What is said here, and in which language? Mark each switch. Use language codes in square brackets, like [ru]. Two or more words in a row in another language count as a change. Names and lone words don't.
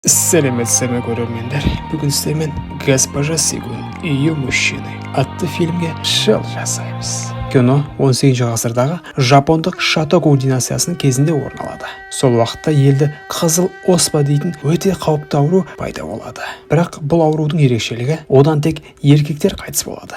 [kk] Сәлеметсіздер ме көрермендер. Бүгін сіздермен «Госпожа Сигун и ее мужчины» атты фильмге шыл жасаймыз. Кино 18 ғасырдағы жапондық Шотоку династиясының кезінде орын алады. Сол уақытта елді қызыл оспа дейтін өте қауіпті ауру пайда болады. Бірақ бұл аурудың ерекшелігі одан тек еркектер қайтыс болады.